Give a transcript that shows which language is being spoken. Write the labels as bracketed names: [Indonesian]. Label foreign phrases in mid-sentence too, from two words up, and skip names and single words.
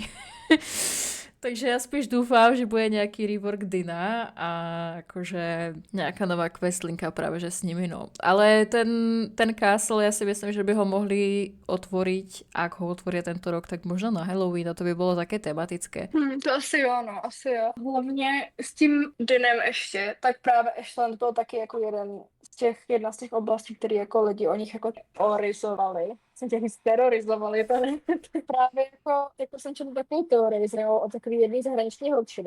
[Slovak] Takže ja spíš dúfam, že bude nejaký rework Dina a akože nejaká nová questlinka práve že s nimi, no. Ale ten castle, ja si myslím, že by ho mohli otvoriť, ak ho otvoria tento rok, tak možno na Halloween a to by bolo také tematické. [Czech] To asi jo, no, asi jo. Hlavně s tím Dinem ještě, tak právě Ashland byl taky jako jeden z jedna z těch oblastí, které jako lidi o nich jako teorizovali. Jsem těch terorizovali, to ne. Právě jako jsem četla takovou teorii, že jo, o takový jedný zahraniční holčiny.